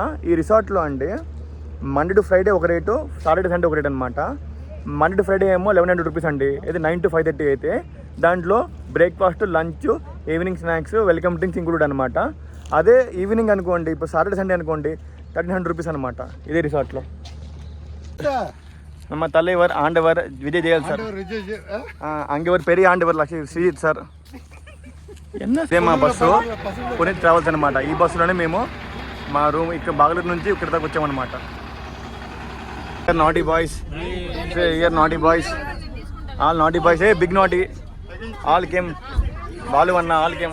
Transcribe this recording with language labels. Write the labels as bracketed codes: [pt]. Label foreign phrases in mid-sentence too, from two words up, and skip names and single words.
[te] ఈ రిసార్ట్లో అండి [en] Monday to Friday [te] ఒక రేటు, [en] Saturday Sunday [te] ఒక రేట్ అనమాట. [en] Monday to Friday [te] ఏమో 1100 రూపీస్ అండి. ఇది 9 to 5:30 అయితే దాంట్లో [en] breakfast, lunch, evening snacks, welcome drinks include [te] అనమాట. అదే ఈవినింగ్ అనుకోండి, ఇప్పుడు [en] Saturday Sunday [te] అనుకోండి 1300 రూపీస్ అనమాట ఇదే రిసార్ట్లో. [ta] நம்ம தலைவர் ஆண்டவர் விஜய் ஜெயல் சார், அங்கே ஒரு பெரிய ஆண்டவர் శ్రీజిత్ సార్. [te] ఇదే మా బస్సు పునీత్ ట్రావెల్స్ అనమాట. ఈ బస్సులోనే మేము మా రూమ్ ఇక్కడ బాగలూరు నుంచి ఇక్కడ దాకా వచ్చామన్నమాట. [en] Naughty boys, ear naughty boys, all naughty boys, a big naughty, all came, Balu anna all came.